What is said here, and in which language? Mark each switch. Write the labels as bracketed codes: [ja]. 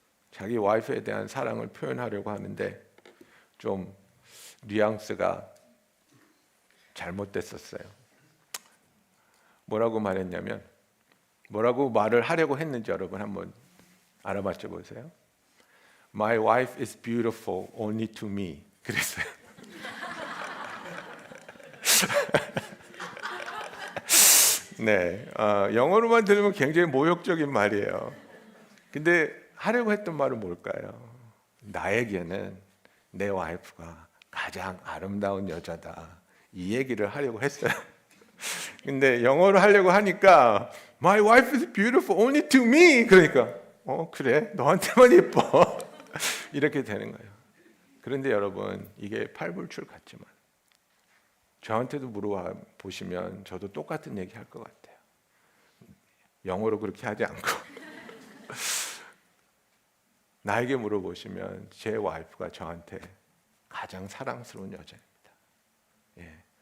[ko] 자기 와이프에 대한 사랑을 표현하려고 하는데 좀 뉘앙스가 잘못됐었어요. 뭐라고 말했냐면, 뭐라고 말을 하려고 했는지 여러분 한번 알아맞혀 보세요. [en] My wife is beautiful only to me. [ko] 그랬어요. 네, 영어로만 들으면 굉장히 모욕적인 말이에요. 근데 하려고 했던 말은 뭘까요? 나에게는 내 와이프가 가장 아름다운 여자다. 이 얘기를 하려고 했어요. 근데 영어로 하려고 하니까 [en] My wife is beautiful only to me. [ko] 그러니까 그래, 너한테만 예뻐. 이렇게 되는 거예요. 그런데 여러분, 이게 팔불출 같지만 저한테도 물어봐 보시면 저도 똑같은 얘기 할 것 같아요. 영어로 그렇게 하지 않고 나에게 물어보시면 제 와이프가 저한테 가장 사랑스러운 여자입니다. 예.